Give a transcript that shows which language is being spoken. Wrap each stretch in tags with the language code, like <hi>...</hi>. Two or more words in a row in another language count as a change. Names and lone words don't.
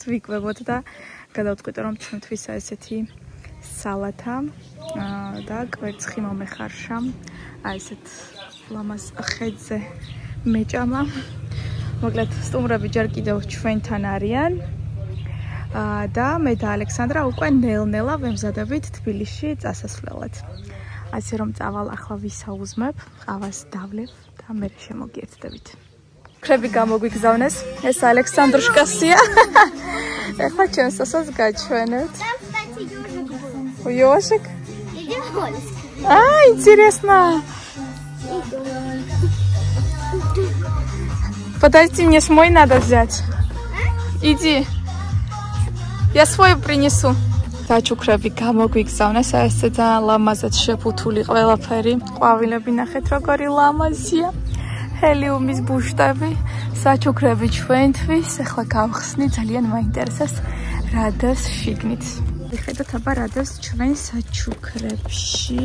<ka>ვიკვებოთ და გადავწყვიტე რომ ჩვენთვისა ესეთი სალათა და კვერცხი მომეხარშა აი ესეთ ლამაზ ხეზე მეჭამა მოკლედ სტუმრები ჯერ კიდევ ჩვენთან არიან და მე და ალექსანდრა უკვე ნელ-ნელა ვემზადებით თბილისში წასასვლელად ასე რომ წავალ ახლა ვისაუზმებ, ყავას დავლევ და მე შემოგიერთდებით. ქრები გამოგვიგზავნეს. ეს ალექსანდრუშკასია. ეხლა ჩვენ სასას გაჩვენებთ.</ka> <ru>Ёшик? А, интересно. Подожди, мне ж мой надо взять. Иди. Я свой принесу.</ru> <ka>Დაჩუქრები გამოგვიგზავნეს, ესე ძალიან ლამაზად შეფუთული ყველაფერი. ყვავილები ნახეთ როგორი ლამაზია. ჰელიუმის ბუშტები, საჩუქრები ჩვენთვის. ახლა გავხსნი, ძალიან მაინტერესებს რა დევს შიგნით. ხედავთ აბა რა დევს ჩვენ საჩუქრებში.</ka>